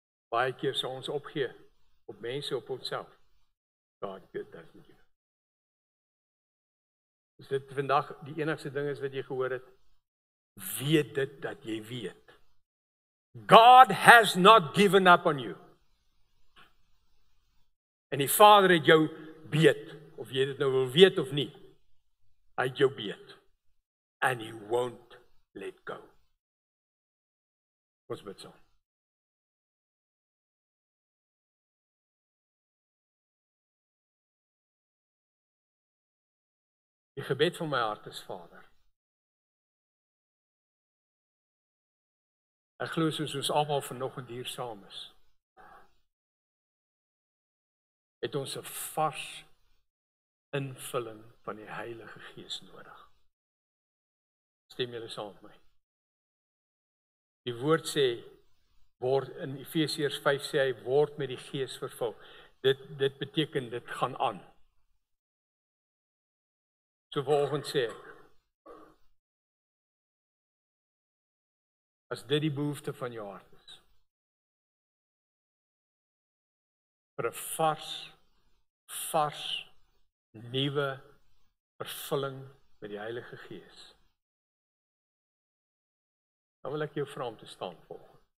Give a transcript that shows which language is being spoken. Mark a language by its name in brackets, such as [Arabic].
[Afrikaans] Baie keer sal ons opgee op mense, op onsself. [English] God doesn't give. [Afrikaans] Is dit vandag die enigste ding is wat jy gehoor het? Weet dit dat jy weet. [English] God has not given up on you. [Afrikaans] En die Vader het jou beet, of jy dit nou wil weet of nie. Hy het jou beet. [English] And he won't let go. [Afrikaans] Ons bid saam. Die gebed van my hart is, Vader. Ek glo soos ons almal vanoggend hier saam is, het ons 'n vars invulling van die Heilige Gees nodig. Stem julle saam met my? Die woord sê, word in Efesiërs 5 sê hy, word met die Gees vervul. Dit beteken, dit gaan aan. So vanoggend sê ek, as dit die behoefte van jou hart is, vir 'n vars, nuwe vervulling met die Heilige Gees, dan wil ek jou vra om te staan volgens.